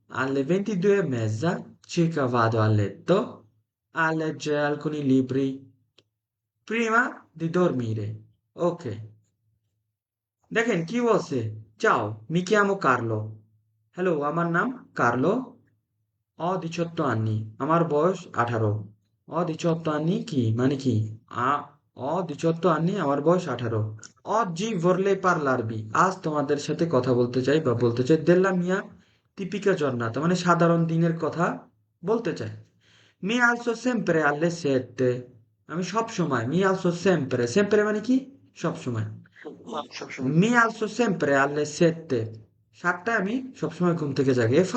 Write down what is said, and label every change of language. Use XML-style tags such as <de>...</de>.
<it>Alle 22:30 circa vado a letto a leggere alcuni libri prima di dormire. Ok.</it> <bn>দেখেন কি বলছে?</bn> <it>Ciao, mi chiamo Carlo.</it> <bn>Hello, আমার নাম Carlo.</bn> <it>Ho 18 anni,</it> <bn>আমার বয়স 18।</bn> <it>Ho 18 anni</it> <bn>কি মানে কি? আ Ho 18 anni, আমার বয়স 18।</bn> <it>Oggi vorrei parlarvi,</it> <bn>আজ তোমাদের সাথে কথা বলতে চাই বা বলতে চাই</bn> <it>della mia tipica giornata,</it> <bn>মানে সাধারণ দিনের কথা বলতে চাই।</bn> <it>Mi alzo sempre alle 7,</it> <bn>আমি সব সময়</bn> <it>mi alzo sempre, sempre</it> <bn>মানে কি? সব সময়। সবসময়</bn> <it>Mi alzo sempre alle 7,</it> <bn>7টায় আমি সবসময় ঘুম থেকে জাগি।</bn>